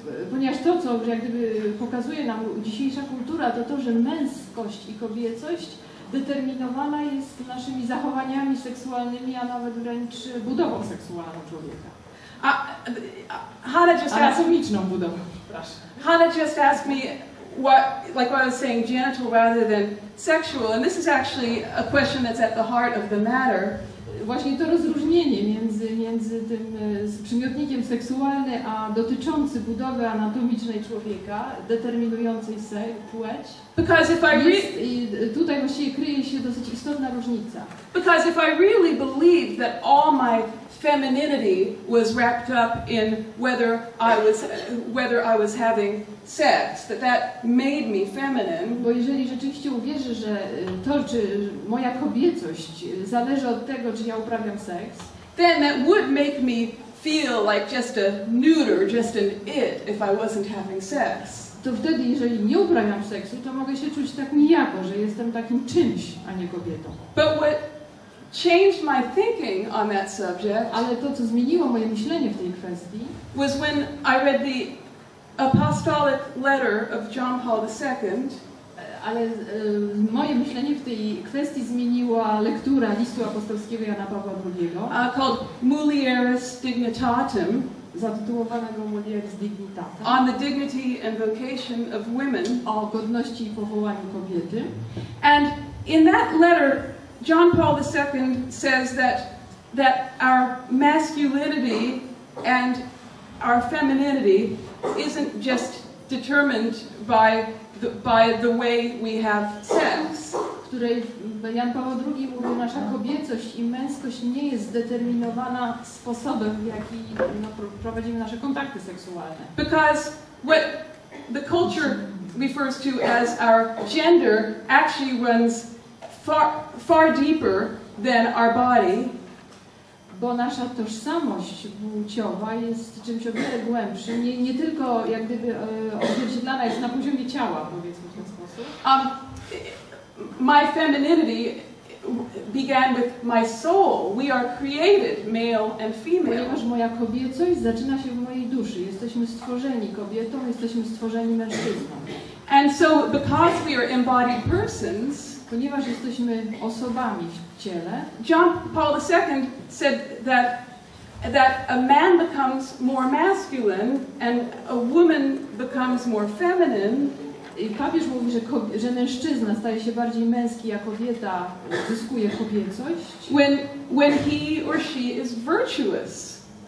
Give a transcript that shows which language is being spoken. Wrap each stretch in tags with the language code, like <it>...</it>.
<pl>Ponieważ to, co jak gdyby pokazuje nam dzisiejsza kultura, to, że męskość i kobiecość determinowana jest naszymi zachowaniami seksualnymi, a nawet wręcz budową seksualną człowieka.</pl> <en>Hannah just asked</en> <pl>Anatomiczną budową.</pl> <en>Hannah just asked me what I was saying, genital rather than sexual, and this is actually a question that's at the heart of the matter.</en> <pl>Właśnie to rozróżnienie między tym przymiotnikiem seksualny, a dotyczący budowy anatomicznej człowieka, determinującej płeć.</pl> <en>Because if</en> <pl>I tutaj właściwie kryje się dosyć istotna różnica.</pl> <en>Because if I really believed that all my femininity was wrapped up in whether I was having sex, that made me feminine.</en> <pl>Bo jeżeli rzeczywiście uwierzę, że to, czy moja kobiecość zależy od tego, czy ja uprawiam seks,</pl> <en>then that would make me feel like just a neuter, just an it, if I wasn't having sex.</en> <pl>to wtedy, jeżeli nie uprawiam seksu, to mogę się czuć tak nijako, że jestem takim czymś, a nie kobietą.</pl> <en>But what changed my thinking on that subject,</en> <pl>ale to, co zmieniło moje myślenie w tej kwestii,</pl> <en>was when I read the apostolic letter of John Paul II.</en> <pl>Ale moje myślenie w tej kwestii zmieniła lektura listu apostolskiego Jana Pawła II,</pl> <en>Called Mulieris Dignitatem,</en> <pl>zatytułowanego Mulieris Dignitatem,</pl> <en>on the dignity and vocation of women,</en> <pl>o godności i powołaniu kobiety.</pl> <en>And in that letter, John Paul II says that our masculinity and our femininity isn't just determined by the way we have sex.</en> <pl>W której Jan Paweł II mówi, nasza kobiecość i męskość nie jest zdeterminowana sposobem, w jaki prowadzimy nasze kontakty seksualne.</pl> <en>Because what the culture refers to as our gender actually runs far deeper than our body.</en> <pl>Bo nasza tożsamość płciowa jest czymś o wiele głębszym, nie tylko jak gdyby odzwierciedlana jest na poziomie ciała, powiedzmy w ten sposób.</pl> <en>My femininity began with my soul. We are created male and female.</en> <pl>Ponieważ moja kobiecość zaczyna się w mojej duszy. Jesteśmy stworzeni kobietą, jesteśmy stworzeni mężczyzną.</pl> <en>And so because we are embodied persons,</en> <pl>ponieważ jesteśmy osobami w ciele,</pl> <en>John Paul II said that a man becomes more masculine and a woman becomes more feminine.</en> <pl>I papież mówi, że mężczyzna staje się bardziej męski, a kobieta zyskuje kobiecość.</pl> <en>When he or she is virtuous.</en>